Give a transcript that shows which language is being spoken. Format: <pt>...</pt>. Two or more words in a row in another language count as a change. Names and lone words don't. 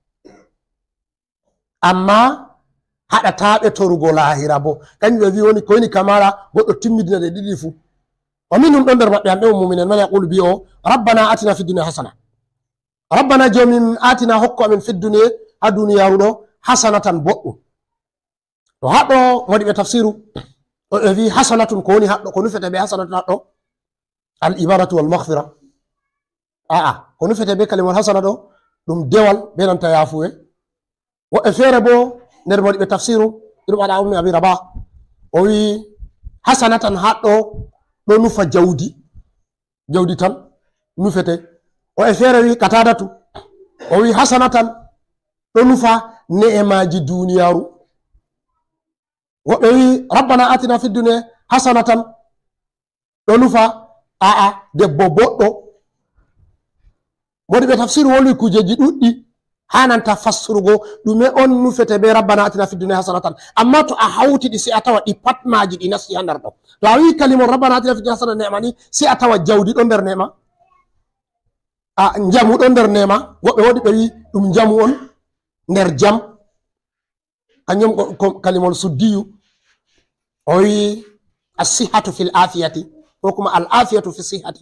<ff>amma haɗataɓe torugo lahira bo kanjum ɓe wi woni ko woni kamara goɗɗo timmidina ɗe ɗiɗi fu</ff> <ar>وَمِنْهُمْ</ar> <ff>ɗon nder maɓɓe hamɓe o muminen</ff> <ar>مَنْ يَقُولُ</ar> <ff>bi o</ff> <ar>رَبَّنَا آتِنَا فِي الدُّنْيَا حَسَنَةً رَبَّنَا</ar> <ff>jomin atina hokku amin</ff> <ar>فِي الدُّنْيَا</ar> <ff>ha duniyaru ɗo hasanatan boɗɗum. to haɗɗo waɗiɓe tafsiru o wi hasanatun ko woni haɗɗo ko nufete ɓe hasanatun haɗɗo</ff> <ar>الْعِبَادَةُ وَالْمَغْفِرَةُ.</ar> <ff>aa ko nufete be kalimol hasana ɗo ɗum dewal be nanta yafuwe. woɓɓe feere bo nder waɗiɓe tafsiru ɗum aɗa ummi abi rabah o wi hasanatan haɗɗo ɗo nufa jawdi tan nufete. woɓɓe feere wi katadatu o wi hasanatan ɗo nufa ne'emaji duniyaru. woɓɓe wi</ff> <ar>رَبَّنَا آتِنَا فِي الدُّنْيَا حَسَنَةً</ar> <ff>ɗo nufa aa debbo boɗɗo. waɗiɓe tafsiru wolwi kujeji ɗuɗɗi hananta fassurugo ɗume on nufete be</ff> <ar>رَبَّنَا آتِنَا فِي الدُّنْيَا حَسَنَةً,</ar> <ff>amma to a hawtiɗi sai a tawa ɗi pat maji ɗi nasti ha nder ɗo. to a wi kalimon</ff> <ar>رَبَّنَا آتِنَا فِي الدُّنْيَا حَسَنَةً</ar> <ff>nema ni sai a tawa jawdi ɗo nder nema, jamu ɗo nder nema. woɓɓe woɗi ɓe wi ɗum jamu on nder jam, kanjum kalimol suddiyu o wi</ff> <ar>الصِّحَّةُ فِي الْعَافِيَةِ</ar> <ff>ko kuma</ff> <ar>الْعَافِيَةُ فِي الصِّحَّةِ.</ar>